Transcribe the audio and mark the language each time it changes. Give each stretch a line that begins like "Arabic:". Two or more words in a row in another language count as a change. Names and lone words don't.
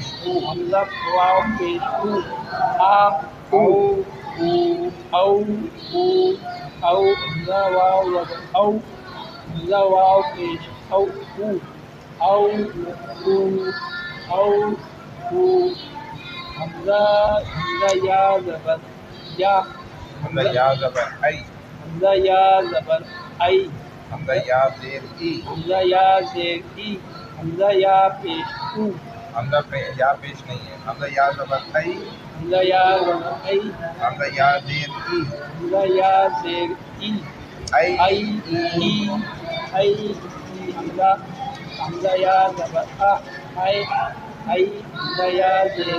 Urdu: حمزہ واو پیش حمزہ واو زبر او حمزہ واو پیش حمزہ یا زبر یا حمزہ یا زبر ای حمزہ یا زبر ای حمزہ یا زیر ای حمزہ یا زیر ای حمزہ یا پیش حمزہ یا پیش نہیں ہے حمزہ یا زبر ای حمزہ یا زبر ای حمزہ یا زیر ای حمزہ یا زیر ای حمزہ یا زبر حمزہ یا زیر